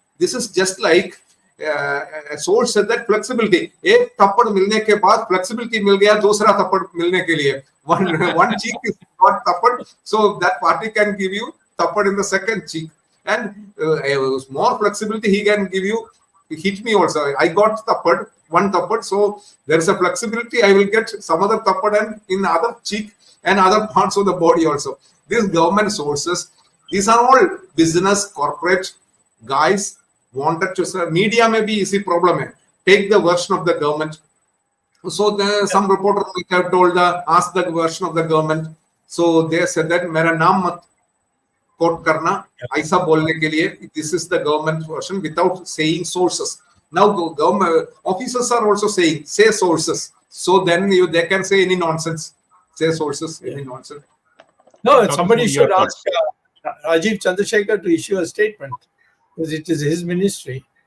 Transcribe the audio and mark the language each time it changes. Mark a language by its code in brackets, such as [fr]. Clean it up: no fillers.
[en] This is just like a source said that flexibility. [hi] एक थप्पड़ मिलने के बाद flexibility मिल गया दूसरा थप्पड़ मिलने के लिए. [en] One cheek is got thappad, so that party can give you thapad in the second cheek, and more flexibility he can give you. Hit me also. I got thapad, one thapad, so there is a flexibility. I will get some other thapad and in other cheek and other parts of the body also. These government sources, these are all business corporate guys wanted to say. Media may be easy problem. Take the version of the government. So some reporter have told ask the version of the government. So they said that [hi] मेरा नाम मत quote करना ऐसा बोलने के लिए. [en] This is the government version without saying sources. Now government officers are also saying say sources. So then they can say any nonsense. Say sources, any nonsense. No, somebody should ask Rajiv Chandra to issue a statement, because it is his ministry.